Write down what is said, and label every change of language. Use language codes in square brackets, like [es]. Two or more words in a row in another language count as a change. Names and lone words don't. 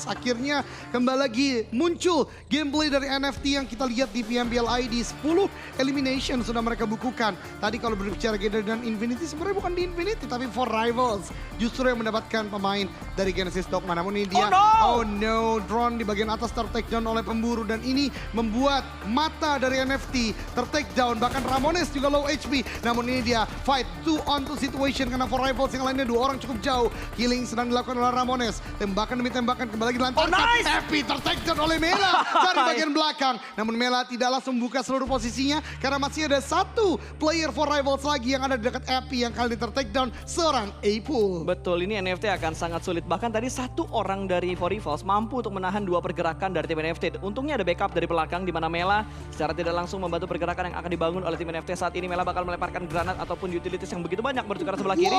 [id] Akhirnya kembali lagi muncul gameplay dari NFT yang kita lihat di PMPL ID. 10 elimination sudah mereka bukukan. Tadi kalau berbicara GD dan Infinity, sebenarnya bukan di Infinity tapi For Rivals. Justru yang mendapatkan pemain dari Genesis Dogma. Namun ini dia, [en] oh no, [id] drone di bagian atas ter- [en] take down [id] oleh pemburu. Dan ini membuat mata dari NFT ter- [en] take down. [id] Bahkan Ramones juga [en] low HP. [id] Namun ini dia [en] fight 2 on 2 situation [id] karena For Rivals yang lainnya 2 orang cukup jauh. Healing sedang dilakukan oleh Ramones. Tembakan demi tembakan kembali lagi dilancarkan. nice! Happy ter- [en] take down [id] oleh Mela dari bagian belakang. Namun Mela tidak langsung membuka seluruh posisinya karena masih ada satu player For Rivals lagi yang ada di dekat Happy yang kali ini ter- [en] take down [id] seorang Apple. Betul, ini NFT akan sangat sulit. Bahkan tadi satu orang dari For Rivals mampu untuk menahan 2 pergerakan dari tim NFT. Untungnya ada backup dari belakang di mana Mela secara tidak langsung membantu pergerakan yang akan dibangun oleh tim NFT. Saat ini Mela bakal melemparkan granat ataupun utilities yang begitu banyak menuju ke arah sebelah kiri.